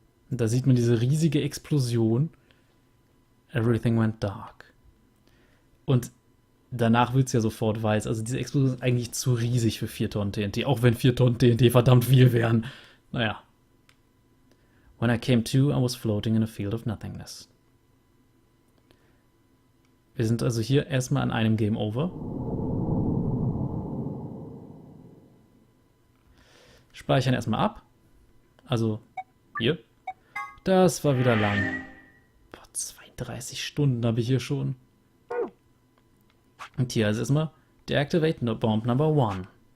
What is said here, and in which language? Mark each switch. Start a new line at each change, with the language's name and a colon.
German: Da sieht man diese riesige Explosion.
English: Everything went dark.
German: Und danach wird es ja sofort weiß. Also diese Explosion ist eigentlich zu riesig für 4 Tonnen TNT. Auch wenn 4 Tonnen TNT verdammt viel wären. Naja.
English: When I came to, I was floating in a field of nothingness.
German: Wir sind also hier erstmal an einem Game Over. Speichern erstmal ab. Also hier. Das war wieder lang. Boah, 32 Stunden habe ich hier schon. Und hier also erstmal Deactivate Bomb Number 1.